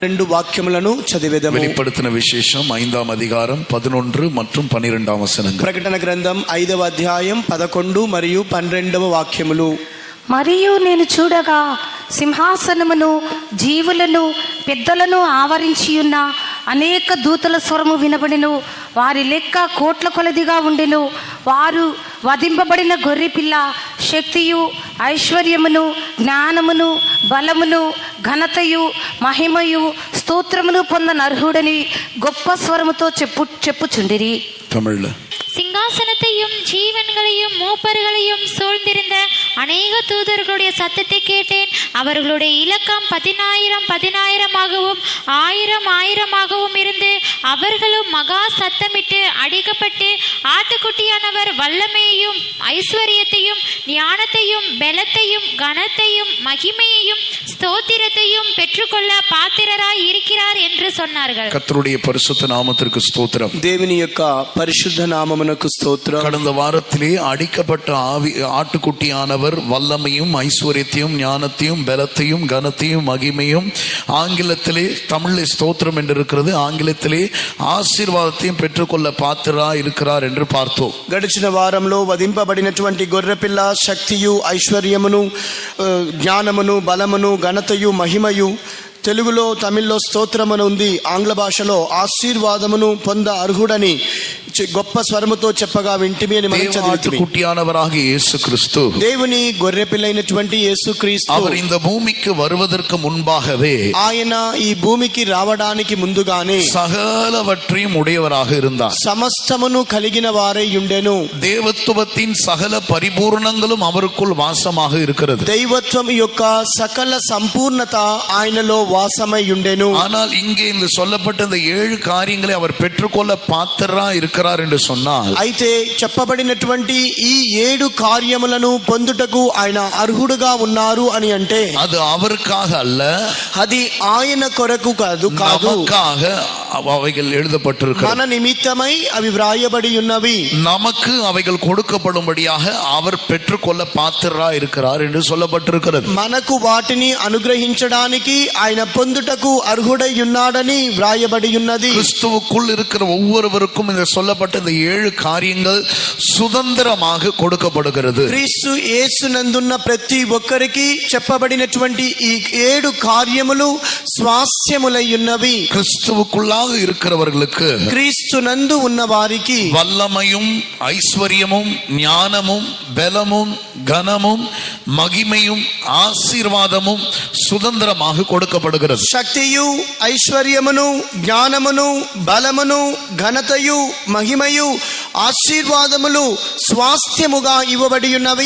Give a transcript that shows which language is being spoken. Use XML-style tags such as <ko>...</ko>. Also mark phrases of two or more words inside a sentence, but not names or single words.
<te>రెండు వాక్యములను చదివేదము.</te> <ta>வெளிப்படுத்தின விசேஷம்</ta> <te>5వ అధ్యాయం</te> <ta>11 மற்றும் 12వ వచనங்கள்.</ta> <te>ప్రకటన గ్రంథం 5వ అధ్యాయం 11 మరియు 12వ వాక్యములు. మరియు నేను చూడగా సింహాసనమును జీవులను పెద్దలను ఆవరించియున్న అనేక దూతల స్వరము వినబడెను. వారి లెక్క కోట్ల కొలదిగా ఉండెను. వారు వధింపబడిన గొర్రెపిల్ల శక్తియు ఐశ్వర్యమును జ్ఞానమును బలమును ఘనతయు మహిమయు స్తోత్రమును పొందనర్హుడని గొప్ప స్వరముతో చెప్పుచుండిరి.</te> <ta>தமிழ்ல சிங்காசனத்தையும் ஜீவன்களையும் மூப்பர்களையும் சூழ்ந்திருந்த அநேக தூதர்களுடைய சத்தத்தை கேட்டேன். அவர்களுடைய இலக்கம் 10,000 10,000 இருந்து அவர்களும் மகா சத்தமிட்டு அடிக்கப்பட்டு ஆட்டுக்குட்டியானவர் வல்லமையையும் ஐஸ்வர்யத்தையும் ஞானத்தையும் பலத்தையும் கனத்தையும் மகிமையையும் ஸ்தோத்திரத்தையும் பெற்றுக்கொள்ள பாத்திரராய் இருக்கிறார் என்று சொன்னார்கள். கர்த்தருடைய பரிசுத்த நாமத்திற்கு ஸ்தோத்திரம்.</ta> <te>దేవుని యొక్క పరిశుద్ధ నామమునకు స్తోత్రం.</te> <ta>கடந்த வாரத்திலே அடிக்கப்பட்ட ஆட்டுக்குட்டியானவர் வல்லமையும் ஐஸ்வர்யத்தையும் ஞானத்தையும் பலத்தையும் கனத்தையும் மகிமையும், ஆங்கிலத்திலே தமிழில் ஸ்தோத்திரம் என்று இருக்கிறது, ஆங்கிலத்திலே ஆசீர்வாதத்தையும் பெற்றுக்கொள்ள பாத்திரரா இருக்கிறார் என்று பார்த்தோம்.</ta> <te>గడిచిన వారంలో వధింపబడినటువంటి గొర్రెపిల్ల శక్తియు ఐశ్వర్యమును జ్ఞానమును బలమును ఘనతయు మహిమయు, తెలుగులో తమిళ్లో స్తోత్రమును ఉంది, ఆంగ్ల భాషలో ఆశీర్వాదమును పొంద అర్హుడని గొప్ప స్వరముతో చెప్పగా వింటిమి అని మనం చదివితిమి.</te> <ta>குட்டியானவராகிய இயேசு கிறிஸ்து,</ta> <te>దేవుని గొర్రెపిల్లైనటువంటి యేసుక్రీస్తు,</te> <ta>அவர் இந்த பூமிக்கு வருவதற்கு முன்பாகவே</ta> <te>ఆయన ఈ భూమికి రావడానికి ముందుగానే</te> <ta>சகலவற்றையும் உடையவராக இருந்தார்.</ta> <te>సమస్తమును కలిగిన వారై ఉండెను.</te> <ta>தேவத்துவத்தின் சகல பரிபூர்ணங்களும் அவருக்குள் வாசமாக இருக்கிறது.</ta> <te>దైవత్వం యొక్క సకల సంపూర్ణత ఆయనలో వాసమై ఉండెను.</te> <ta>ஆனால் இங்கே இந்த சொல்லப்பட்ட இந்த 7 காரியங்களை அவர் பெற்றுக்கொள்ள பாத்திரரா இருக்கிறார் என்று சொன்னால்,</ta> <te>అయితే చెప్పబడినటువంటి ఈ 7 కార్యములను పొందుటకు ఆయన అర్హుడుగా ఉన్నారు అని అంటే</te> <ta>அது அவருக்காக அல்ல,</ta> <te>అది ఆయన కొరకు కాదు,</te> <ta>நமக்காக அவைகள் எழுதப்பட்டிருக்கிறது.</ta> <te>మన నిమిత్తమై అవి వ్రాయబడి ఉన్నవి.</te> <ta>நமக்கு అவைகள் கொடுக்கப்படும்படியாக அவர் பெற்றுக்கொள்ள பாத்திரரா இருக்கிறார் என்று சொல்லப்பட்டிருக்கிறது.</ta> <te>మనకు వాటిని అనుగ్రహించడానికి ఆయన పొందుటకు అర్హుడై ఉన్నాడని వ్రాయబడి ఉన్నది.</te> <ta>கிறிஸ்துவுக்குள் இருக்கிற ஒவ்வொருவருக்கும் இந்த சொல்லப்பட்ட இந்த 7 காரியங்கள் சுதந்திரமாக கொடுக்கப்படுகிறது.</ta> <te>క్రీస్తు యేసునందున్న ప్రతి ఒక్కరికి చెప్పబడినటువంటి ఈ 7 కార్యములు స్వాస్థ్యములై ఉన్నవి.</te> <ta>கிறிஸ்துவுக்குள்ளாக இருக்கிறவர்களுக்கு,</ta> <te>క్రీస్తునందు ఉన్న వారికి</te> <ta>வல்லமையும் ஐஸ்வர்யமும் ஞானமும் பலமும் கனமும் மகிமையும் ஆசீர்வாதமும் சுதந்திரமாக கொடுக்கப்படுகிறது.</ta> <te>శక్తియు ఐశ్వర్యమును జ్ఞానమును బలమును ఘనతయు మహిమయు ఆశీర్వాదములు స్వాస్థ్యముగా ఇవ్వబడి ఉన్నవి.</te>